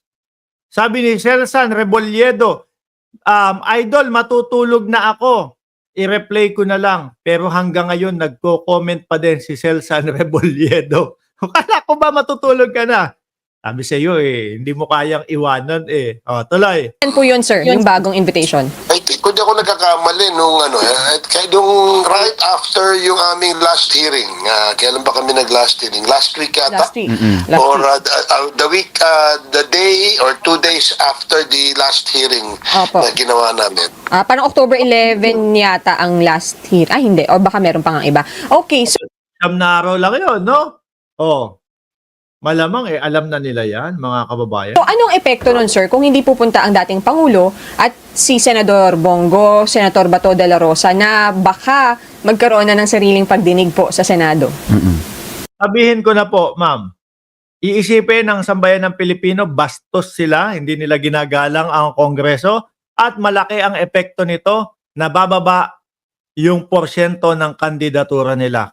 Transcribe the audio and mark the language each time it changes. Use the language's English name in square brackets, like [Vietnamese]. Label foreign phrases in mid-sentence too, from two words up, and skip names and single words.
[Filipino] Sabi ni Celsan Rebolledo, Idol, matutulog na ako. I-replay ko na lang. Pero hanggang ngayon, nagko-comment pa din si Celsan Rebolledo. Kala ko ba matutulog ka na? Sabi sa iyo hindi mo kayang iwanan O, tuloy. po yun, sir, yung bagong invitation? [English] I think, [Filipino] kung di ako nagkakamali nung nung [English] right after [Filipino] yung aming [English] last hearing, [Filipino] kailan ba kami nag-last hearing? [English] Last week yata? Last week. Last Or week. the week, the day or 2 days after the last hearing [Filipino] Opo. na ginawa namin. Parang October 11 yata ang [English] last hearing. [Filipino] Ay, hindi. O baka meron pang iba. [English] Okay, so [Filipino] Siyam na araw lang yun, no? Malamang alam na nila yan, mga kababayan. anong epekto nun, sir, kung hindi pupunta ang dating Pangulo at si Senador Bongo, Senator Bato de la Rosa na baka magkaroon na ng sariling pagdinig po sa Senado? Sabihin ko na po, ma'am, iisipin ng sambayan ng Pilipino, bastos sila, hindi nila ginagalang ang Kongreso at malaki ang epekto nito na bababa yung porsyento ng kandidatura nila.